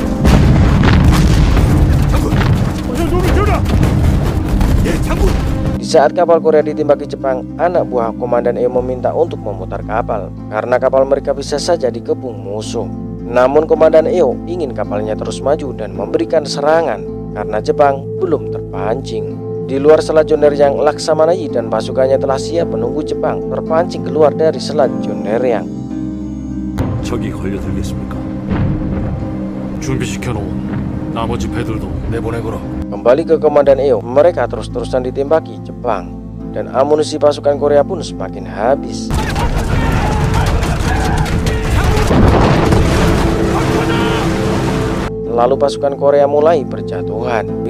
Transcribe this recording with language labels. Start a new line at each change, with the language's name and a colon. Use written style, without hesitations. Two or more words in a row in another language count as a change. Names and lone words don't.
Indonesian: Di saat kapal Korea ditembaki Jepang, anak buah Komandan Eo meminta untuk memutar kapal karena kapal mereka bisa saja dikepung musuh. Namun Komandan Eo ingin kapalnya terus maju dan memberikan serangan karena Jepang belum terpancing. Di luar Selat Joneryang, Laksamanai dan pasukannya telah siap menunggu Jepang terpancing keluar dari Selat Joneryang.
Korean: 적이 걸려들겠습니까? 준비시켜놓은 나머지 배들도 내보내거라.
Indonesian: Kembali ke Komandan Eo, mereka terus-terusan ditembaki Jepang dan amunisi pasukan Korea pun semakin habis. Lalu pasukan Korea mulai berjatuhan.